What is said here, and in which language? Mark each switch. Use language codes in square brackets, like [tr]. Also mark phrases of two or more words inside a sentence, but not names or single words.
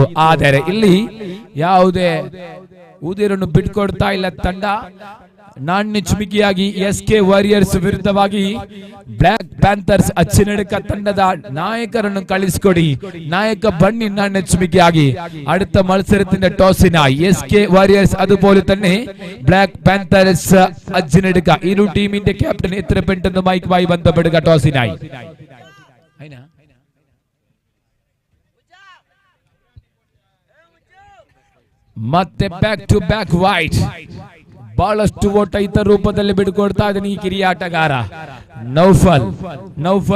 [kn] ಆದರೆ ಇಲ್ಲಿ ಯಾವುದೇ ಉದಿರನ್ನು ಬಿಟ್ಕೊಡ್ತಾ ಇಲ್ಲ ತಂಡ. ನಾಣ್ಯ ಚಿಮಿಕಿಯಾಗಿ SK ವಾರಿಯರ್ಸ್ ವಿರುದ್ಧವಾಗಿ ಬ್ಲಾಕ್ ಪ್ಯಾಂಥರ್ಸ್ ಅಚ್ಚನಡ್ಕ ತಂಡದ ನಾಯಕರನ್ನು ಕಳಿಸಿಕೊಡಿ. ನಾಯಕ ಬನ್ನಿ ನಾಣ್ಯ ಚಿಮಿಕಿಯಾಗಿ. [ml] അടുത്ത മത്സരത്തിന്റെ ടോസിനായി SK വാരിയേഴ്സ് അതുപോലെ തന്നെ ബ്ലാക്ക് പാന്തേഴ്സ് അജ്ജനടുക്ക. ഇരു ടീമിന്റെ ക്യാപ്റ്റൻ എത്ര പെട്ടെന്ന് മൈക്കുമായി ബന്ധപ്പെടുക ടോസിനായി. [en] ಮತ್ತೆ back to back wide. [kn] ಬಹಳಷ್ಟು ಓಟ ಇತರ ರೂಪದಲ್ಲಿ ಬಿಡ್ಕೊಡ್ತಾ ಇದ್ದಾನೆ ಈ ಕಿರಿಯ ಆಟಗಾರ ನೌಫಲ್.